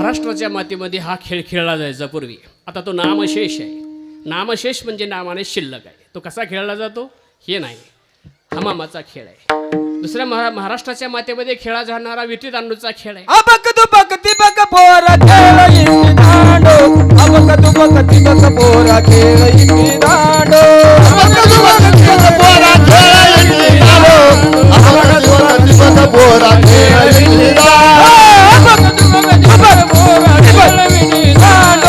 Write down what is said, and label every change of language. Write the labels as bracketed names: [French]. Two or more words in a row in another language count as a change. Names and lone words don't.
[Marathi] महाराष्ट्राच्या मातीमध्ये हा खेळ खेळला जायचा पूर्वी. आता तो नामशेष आहे. नामशेष म्हणजे नामाने शिल्लक आहे. तो कसा खेळला जातो हे नाही, हमामाचा खेळ आहे. दुसऱ्या महाराष्ट्राच्या मातेमध्ये खेळला जाणारा विटी दांडूचा खेळ आहे. अबक दुबक तिबक पोरा खेळ इटी दांडो. अबक दुबक तिबक पोरा खेळ इटी दांडो. अबक दुबक तिबक पोरा खेळ इटी दांडो. अबक दुबक तिबक पोरा खेळ इटी दांडो. अबक दुबक तिबक पोरा खेळ इटी दांडो.